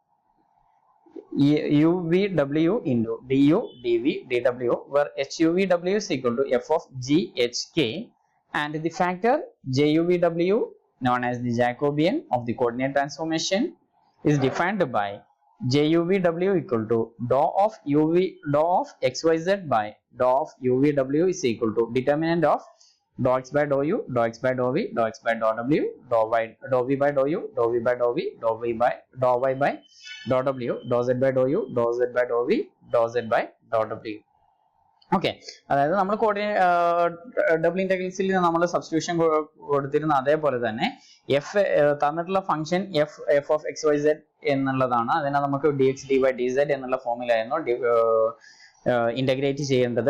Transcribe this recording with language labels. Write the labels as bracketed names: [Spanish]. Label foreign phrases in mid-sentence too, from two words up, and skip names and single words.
[English] uvw into du dv dw, where huvw is equal to f of g h k and the factor juvw known as the Jacobian of the coordinate transformation is defined by juvw equal to dou of xyz by dou of uvw is equal to determinant of dou x by dou u, dou x by dou v, dou x by dou w, dou v by dou u, dou v by dou v, dou y by dou w, dou z by dou u, dou z by dou v, dou z by dou w. [Malayalam] ഓക്കെ, അതായത് നമ്മൾ [English] double integrals [Malayalam] നമ്മൾ സബ്സ്റ്റിറ്റ്യൂഷൻ കൊടുത്തിരുന്ന അതേപോലെ തന്നെ എഫ് തന്നിട്ടുള്ള [English] function f of x y z [Malayalam] എന്നുള്ളതാണ്. അതിനെ നമുക്ക് [English] d x d y d z [Malayalam] എന്നുള്ള ഫോമിലായിരുന്നു ഇന്റഗ്രേറ്റ് ചെയ്യേണ്ടത്.